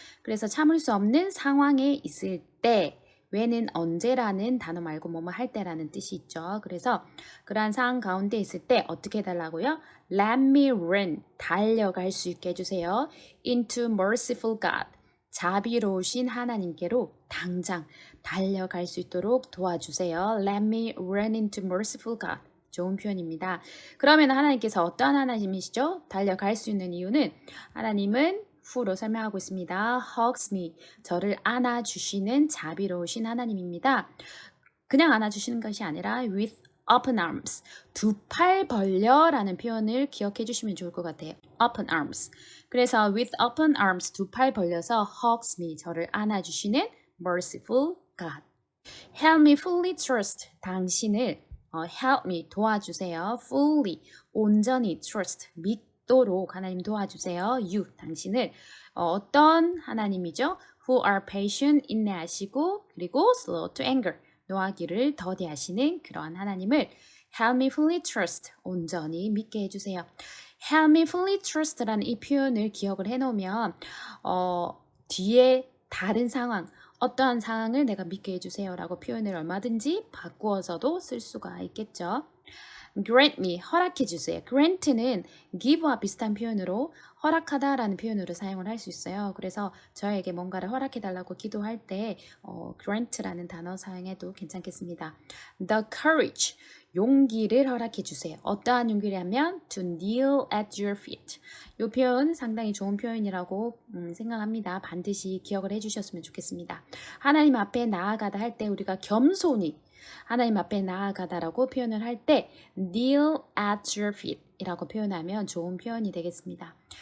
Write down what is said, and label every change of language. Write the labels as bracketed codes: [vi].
[ko] 그래서 참을 수 없는 상황에 있을 때, when은 언제라는 단어 말고 뭐뭐 할 때라는 뜻이 있죠. 그래서 그러한 상황 가운데 있을 때 어떻게 해달라고요? [en] Let me run, [ko] 달려갈 수 있게 해주세요. [en] Into merciful God, [ko] 자비로우신 하나님께로 당장 달려갈 수 있도록 도와주세요. [en] Let me run into merciful God. [ko] 좋은 표현입니다. 그러면 하나님께서 어떠한 하나님이시죠? 달려갈 수 있는 이유는 하나님은 who로 설명하고 있습니다. [en] hugs me, [ko] 저를 안아주시는 자비로우신 하나님입니다. 그냥 안아주시는 것이 아니라 [en] with open arms, [ko] 두 팔 벌려라는 표현을 기억해 주시면 좋을 것 같아요. [en] open arms. [ko] 그래서 [en] with open arms, [ko] 두 팔 벌려서 [en] hugs me, [ko] 저를 안아주시는 [en] merciful God. Help me fully trust, [ko] 당신을 [en] help me, [ko] 도와주세요. fully, 온전히 trust, 믿도록 하나님 도와주세요. you, 당신을 어떤 하나님이죠? [en] who are patient, [ko] 인내하시고 그리고 [en] slow to anger, [ko] 노하기를 더디하시는 그러한 하나님을 [en] help me fully trust, [ko] 온전히 믿게 해주세요. [en] help me fully trust [ko] 라는 이 표현을 기억을 해놓으면 뒤에 다른 상황, 어떠한 상황을 내가 믿게 해주세요 라고 표현을 얼마든지 바꾸어서도 쓸 수가 있겠죠. [en] grant me, [ko] 허락해 주세요. grant는 give와 비슷한 표현으로 허락하다라는 표현으로 사용을 할 수 있어요. 그래서 저에게 뭔가를 허락해 달라고 기도할 때 grant라는 단어 사용해도 괜찮겠습니다. [en] the courage, [ko] 용기를 허락해 주세요. 어떠한 용기라면 [en] to kneel at your feet. [ko] 이 표현 상당히 좋은 표현이라고 생각합니다. 반드시 기억을 해주셨으면 좋겠습니다. 하나님 앞에 나아가다 할 때 우리가 겸손히 하나님 앞에 나아가다라고 표현을 할 때 [en] kneel at your feet [ko] 이라고 표현하면 좋은 표현이 되겠습니다.